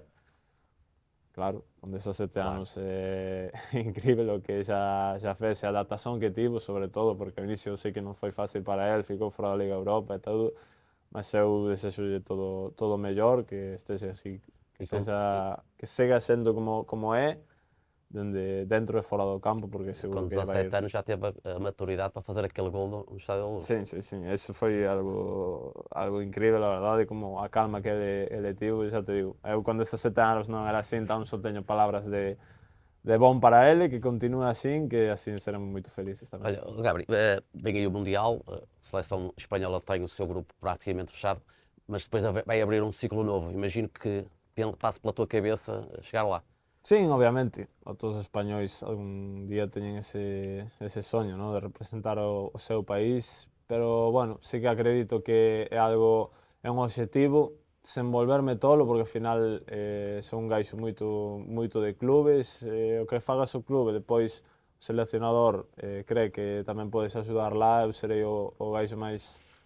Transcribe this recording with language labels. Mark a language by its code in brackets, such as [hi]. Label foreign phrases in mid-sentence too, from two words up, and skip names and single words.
[gl] Claro, con 17 anos é incrível o que xa fez, a adaptación que tivo, sobre todo, porque ao inicio sei que non foi fácil para él, ficou fora da Liga Europa e todo, mas eu desexolle todo o mellor, que estexa así, que siga sendo como é, dentro e fora do campo, porque seguro [pt] Com [gl] que vai [pt] 17 anos já teve a maturidade para fazer aquele gol no Estádio da Luz. [gl] Sim, eso foi algo incrível, a verdade, como a calma que ele tivo, xa te digo, eu con 17 anos non era así, então só teño palabras de bom para ele, que continue assim, que assim seremos moito felices tamén. [pt] Olha, Gabri, vem aí o Mundial, a seleção espanhola tem o seu grupo praticamente fechado, mas depois vai abrir um ciclo novo. Imagino que passe pela tua cabeça chegar lá. [gl] Sim, obviamente, todos os españois algún día teñen ese soño, ¿no? De representar o seu país, pero, bueno, sí que acredito que é un obxectivo, sen volverme tolo, porque ao final son un gaixo moito de clubes, o que fagas o clube, depois o seleccionador cree que tamén podes axudar lá, eu serei o gaixo máis